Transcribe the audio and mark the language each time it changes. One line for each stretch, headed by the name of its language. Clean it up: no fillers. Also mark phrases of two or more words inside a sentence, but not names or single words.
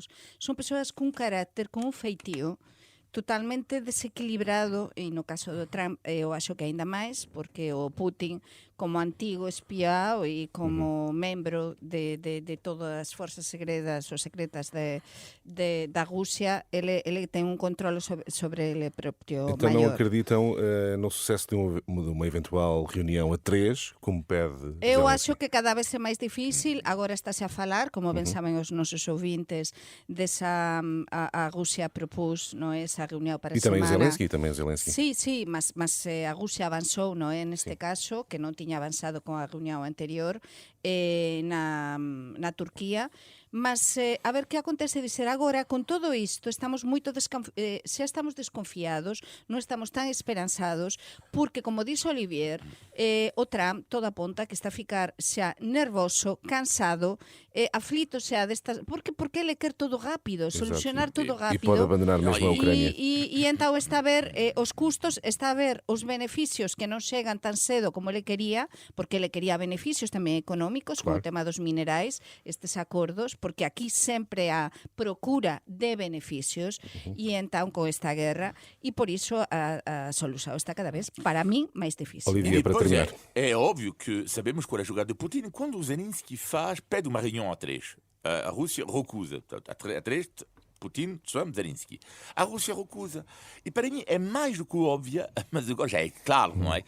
Galician: São pessoas com carácter, com um feitio totalmente desequilibrado, e no caso do Trump eu acho que ainda máis, porque o Putin, como antigo espía e como membro de todas as forzas segredas ou secretas da Rússia, ele ten un controle sobre ele propio
Portuguese: então
Galician: maior.
Portuguese: Não acreditam no sucesso de uma eventual reunião a três, como pede
Galician: Eu
Portuguese: Zelensky?
Galician: acho que cada vez é máis difícil. Agora estáse a falar, como ben saben os nosos ouvintes, desa a Rusia propus, non é, esa reunión para
Portuguese: E também
Galician: semana.
Portuguese: Zelensky.
Galician: Sí, mas a Rusia avanzou, non é, neste caso, que non tiña avanzado con a reunión anterior na Turquía. Mas a ver que acontece de ser agora con todo isto. Estamos moito xa estamos desconfiados, non estamos tan esperanzados, porque, como dixo Olivier, o Trump todo aponta que está a ficar xa nervoso, cansado, aflito xa destas, porque ele quer todo rápido, solucionar todo
Portuguese: E
Galician: rápido.
Portuguese: pode abandonar mesmo a Ucrânia.
Galician: E então está a ver os custos, está a ver os beneficios que non chegan tan cedo como ele quería, porque ele quería beneficios tamén económicos, como o tema dos minerais, estes acordos, porque aquí sempre há procura de beneficios, e então con esta guerra, e por iso a solução está cada vez, para mim, máis difícil.
Portuguese: Olivier, para terminar. É óbvio que sabemos qual é a jogada de Putin. Quando o Zelensky pede uma reunião a três, a Rússia recusa. A três, Putin, Trump, Zelensky. A Rússia recusa. E para mim é mais do que óbvia, mas agora já é claro, não é?